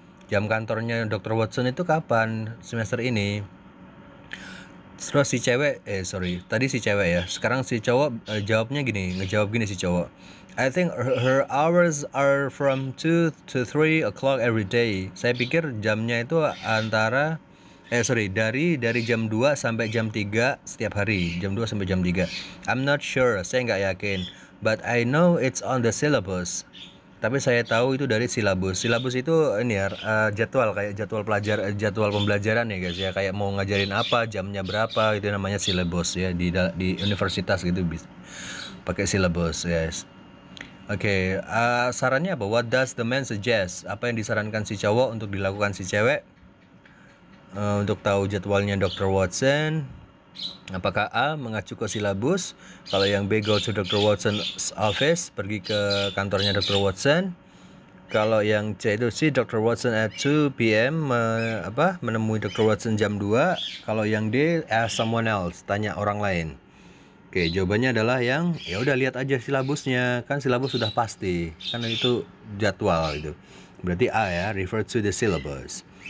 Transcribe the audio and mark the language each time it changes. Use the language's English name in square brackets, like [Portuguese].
[Indonesian] Jam kantornya Dr. Watson itu kapan semester ini? Terus si cewek, tadi si cewek ya. Sekarang si cowok jawabnya gini, ngejawab gini si cowok. [English] I think her hours are from 2 to 3 o'clock every day. [Indonesian] Saya pikir jamnya itu antara dari jam 2 sampai jam 3 setiap hari. Jam 2 sampai jam 3. [English] I'm not sure, [Indonesian] saya nggak yakin. [English] But I know it's on the syllabus. [Indonesian] Tapi saya tahu itu dari silabus. Silabus itu ini ya, jadwal, kayak jadwal pembelajaran ya guys ya, kayak mau ngajarin apa, jamnya berapa, itu namanya silabus ya, di universitas gitu bisa pakai silabus guys. Oke, sarannya apa? [English] What does the man suggest? [Indonesian] Apa yang disarankan si cowok untuk dilakukan si cewek? Untuk tahu jadwalnya Dr. Watson, apakah A. mengacu ke silabus? Kalau yang B. go to Dr. Watson's office, pergi ke kantornya Dr. Watson. Kalau yang C itu [English] see Dr. Watson at 2 p.m. [Indonesian] Menemui Dr. Watson jam 2. Kalau yang D, [English] ask someone else, [Indonesian] tanya orang lain. Oke, jawabannya adalah yang ya udah lihat aja silabusnya, kan silabus sudah pasti, kan itu jadwal itu. Berarti A ya, [English] refer to the syllabus.